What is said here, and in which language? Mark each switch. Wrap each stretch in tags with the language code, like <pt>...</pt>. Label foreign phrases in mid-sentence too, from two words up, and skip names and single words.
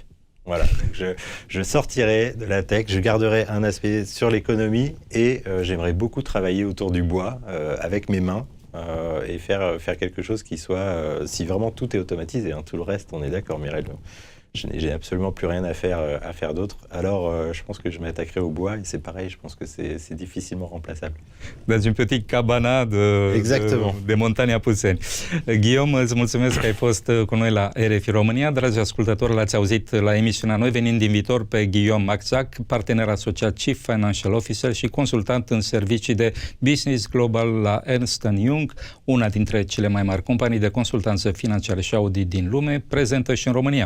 <fr>Voilà, je sortirai de la tech, je garderai un aspect sur l'économie et j'aimerais beaucoup travailler autour du bois avec mes mains et faire quelque chose qui soit, si vraiment tout est automatisé, hein, tout le reste, on est d'accord, Mirel, j'ai absolument plus rien à faire d'autre. Alors, je pense que je m'attaquerai au bois et c'est pareil, je pense que c'est difficilement remplaçable. Dans une petite cabana de montagne Apuseni.</fr> <ro>Guillaume, îți mulțumesc că ai fost cu noi la RFI România. Dragi ascultători, l-ați auzit la emisiunea Noi venim din viitor pe Guillaume Maczac, partener asociat</ro> <en>Chief Financial Officer</en> <ro>și consultant în servicii de</ro> <en>Business Global</en> <ro>la Ernst & Young, una dintre cele mai mari companii de consultanță financiară și audit din lume, prezentă și în România.</ro>